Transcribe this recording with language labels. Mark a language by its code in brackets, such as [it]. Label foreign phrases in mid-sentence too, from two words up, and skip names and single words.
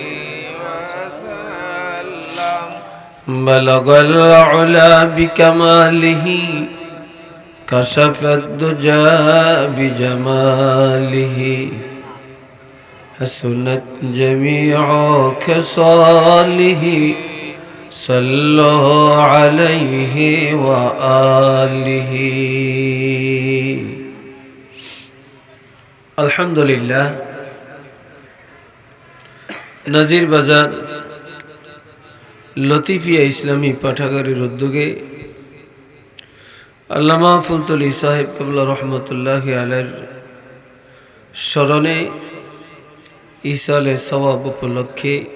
[ar] بلغ العلا بکمالہ کشف الدجى بجمالہ حسنت جمیع خصالہ صلوا علیہ وآلہ আলহামদুলিল্লাহ। [bn] নাজির বাজার লতিফিয়া ইসলামী পাঠাগারের উদ্যোগে আল্লামা ফুলতলি সাহেব কিবলা রহমতুল্লাহ আলাইহির স্মরণে ইসালে সওয়াব উপলক্ষে